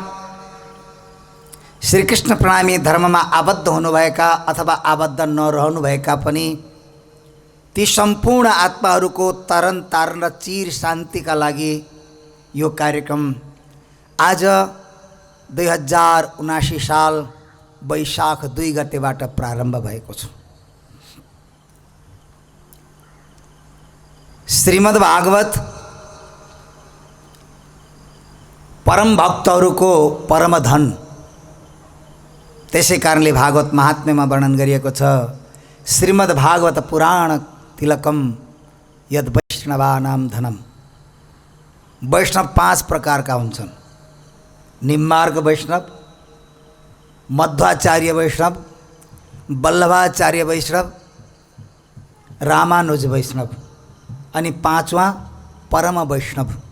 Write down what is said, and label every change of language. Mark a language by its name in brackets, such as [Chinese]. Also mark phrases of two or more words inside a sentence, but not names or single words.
[Nepali] श्री कृष्ण प्रणामी धर्म में आबद्ध हुनुभएका अथवा आबद्ध नरहनुभएका पनि ती सम्पूर्ण आत्माहरूको तरन तारण र चिर शान्तिका लागि यो कार्यक्रम आज 2079 साल वैशाख 2 गतेबाट प्रारम्भ भएको छ। श्रीमद् भागवत परम भक्तहरूको परम धन, त्यसै कारणले भागवत महात्म्यमा वर्णन गरिएको छ। [Sanskrit] श्रीमद् भागवत पुराण तिलकम यद वैष्णवानां धनम। [Nepali] वैष्णव 5 प्रकारका हुन्छन्। निम्मार्ग वैष्णव, मध्वाचार्य वैष्णव, वल्लभाचार्य वैष्णव, रामानुज वैष्णव अनि पाँचवां परम वैष्णव।